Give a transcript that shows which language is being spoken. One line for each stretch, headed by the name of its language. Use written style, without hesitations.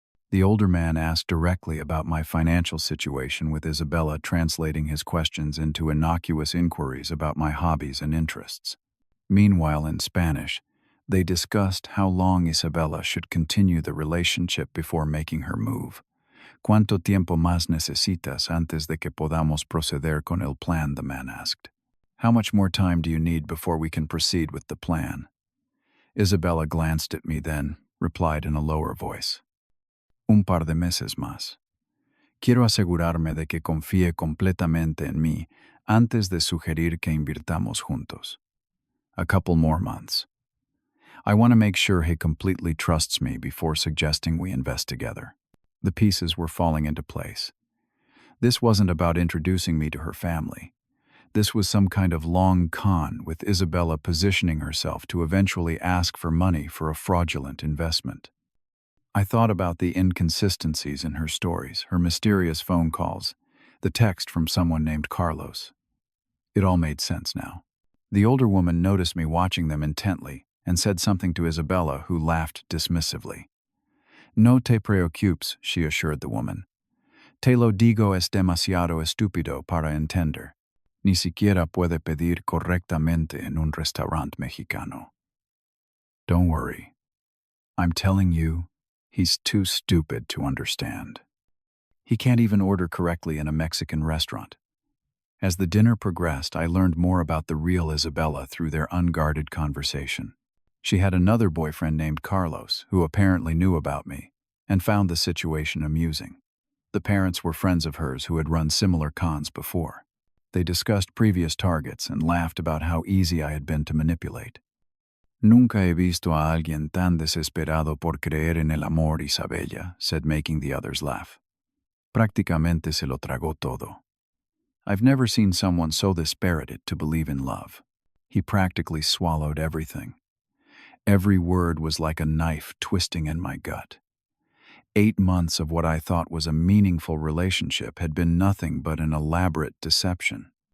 English: The older man asked directly about my financial situation, with Isabella translating his questions into innocuous inquiries about my hobbies and interests. Meanwhile, in Spanish, they discussed how long Isabella should continue the relationship before making her move.
Spanish: ¿Cuánto tiempo más necesitas antes de que podamos proceder con el plan?,
English: the man asked. How much more time do you need before we can proceed with the plan? Isabella glanced at me, then replied in a lower voice.
Spanish: Un par de meses más. Quiero asegurarme de que confíe completamente en mí antes de sugerir que invirtamos juntos.
English: A couple more months. I want to make sure he completely trusts me before suggesting we invest together. The pieces were falling into place. This wasn't about introducing me to her family. This was some kind of long con, with Isabella positioning herself to eventually ask for money for a fraudulent investment. I thought about the inconsistencies in her stories, her mysterious phone calls, the text from someone named Carlos. It all made sense now. The older woman noticed me watching them intently and said something to Isabella, who laughed dismissively.
Spanish: No te preocupes,
English: she assured the woman.
Spanish: Te lo digo, es demasiado estúpido para entender. Ni siquiera puede pedir correctamente en un restaurante mexicano.
English: Don't worry. I'm telling you, he's too stupid to understand. He can't even order correctly in a Mexican restaurant. As the dinner progressed, I learned more about the real Isabella through their unguarded conversation. She had another boyfriend named Carlos, who apparently knew about me, and found the situation amusing. The parents were friends of hers who had run similar cons before. They discussed previous targets and laughed about how easy I had been to manipulate.
Spanish: Nunca he visto a alguien tan desesperado por creer en el amor,
English: Isabella said, making the others laugh.
Spanish: Prácticamente se lo tragó todo.
English: I've never seen someone so dispirited to believe in love. He practically swallowed everything. Every word was like a knife twisting in my gut. 8 months of what I thought was a meaningful relationship had been nothing but an elaborate deception.